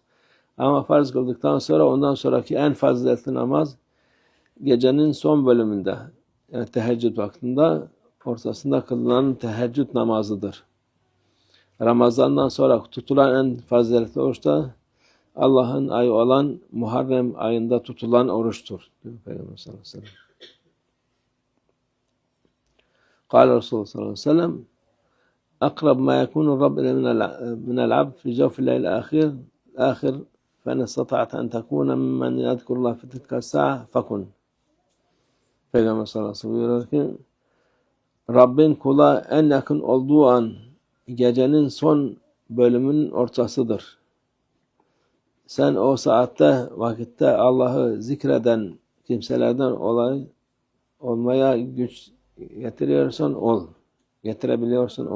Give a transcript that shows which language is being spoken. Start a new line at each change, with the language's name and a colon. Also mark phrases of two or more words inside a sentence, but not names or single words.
Turkish: Ama farz kıldıktan sonra ondan sonraki en faziletli namaz gecenin son bölümünde, yani teheccüd vaktinde ortasında kılınan teheccüd namazıdır. Ramazan'dan sonra tutulan en faziletli oruç da Allah'ın ayı olan Muharrem ayında tutulan oruçtur.
Arabic: Peygamber صلى الله عليه وسلم. قال رسول الله صلى الله عليه وسلم أقرب ما يكون الرب من العبد في جوف الليل الآخر فإن استطعت أن تكون ممن يذكر الله في تلك الساعة فكن.
Turkish: Peygamber
Arabic: صلى الله عليه وسلم
Turkish: buyuruyor ki Rabbin kula en yakın olduğu an gecenin son bölümünün ortasıdır. Sen o vakitte Allah'ı zikreden kimselerden olmaya güç getirebiliyorsan ol.